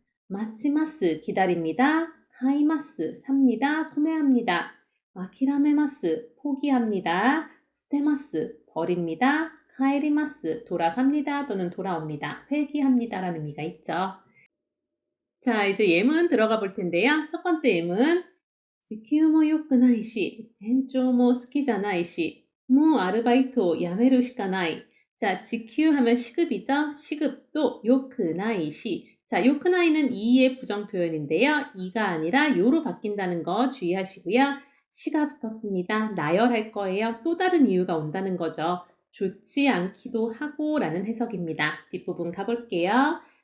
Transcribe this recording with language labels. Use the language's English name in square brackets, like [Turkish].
[Korean] 마치마스, 기다립니다. 카이마스, 삽니다. 구매합니다. 아키라메마스, 포기합니다. 스테마스, 버립니다. 카에리마스, 돌아갑니다. 또는 돌아옵니다. 회귀합니다라는 의미가 있죠. 자, 이제 예문 들어가 볼 텐데요. 첫 번째 예문. [Japanese] 時給も良くないし、店長も好きじゃないし、もうアルバイトを辞めるしかない. [Korean] 자, 지큐 하면 시급이죠. 시급도 요크나이시. 자, 요크나이는 이의 부정 표현인데요. 이가 아니라 요로 바뀐다는 거 주의하시고요. 시가 붙었습니다. 나열할 거예요. 또 다른 이유가 온다는 거죠. 좋지 않기도 하고 라는 해석입니다. 뒷부분 가볼게요.